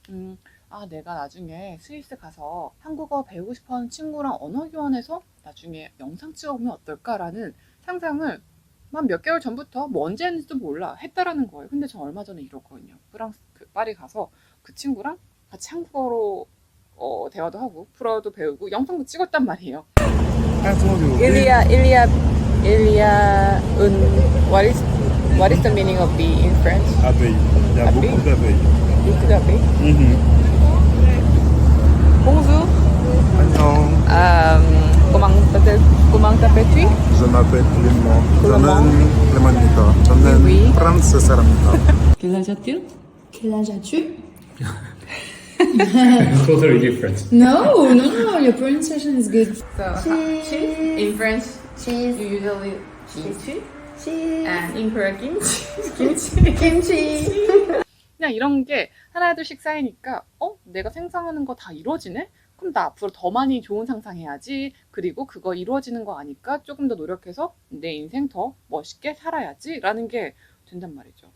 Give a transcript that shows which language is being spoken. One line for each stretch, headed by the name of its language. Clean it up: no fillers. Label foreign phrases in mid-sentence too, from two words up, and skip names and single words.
Korean: 내가 나중에 스위스 가서 한국어 배우고 싶어하는 친구랑 언어 교환해서 나중에 영상 찍어보면 어떨까라는 상상을 몇 개월 전부터, 뭐 언제 했는지도 몰라, 했다라는 거예요. 근데 저 얼마 전에 이러거든요. 프랑스 파리 가서 그 친구랑 같이 한국어로 대화도 하고 프로도 배우고 영상도 찍었단 말이에요.
English: Ilya, what is the meaning of bee in French?
French: Abeille. Il y a beaucoup d'abeilles. Beaucoup d'abeilles. Bonjour.
Korean: 안녕.
French: Comment t'appelles-tu? Je m'appelle Clément. Clément.
Korean: 저는 클레만입니다. 저는
French: Oui.
Korean: 프랑스 사람입니다.
French: Quel âge as-tu? Quel âge as-tu?
English: Totally different. No, no, your pronunciation is good. So, Cheese. in French, Cheese. you usually kimchi, Cheese. and in Korean kimchi. Kimchi.
Korean: 그냥 이런 게 하나 둘씩 쌓이니까 내가 상상하는 거 다 이루어지네? 그럼 나 앞으로 더 많이 좋은 상상해야지. 그리고 그거 이루어지는 거 아니까 조금 더 노력해서 내 인생 더 멋있게 살아야지 라는 게 된단 말이죠.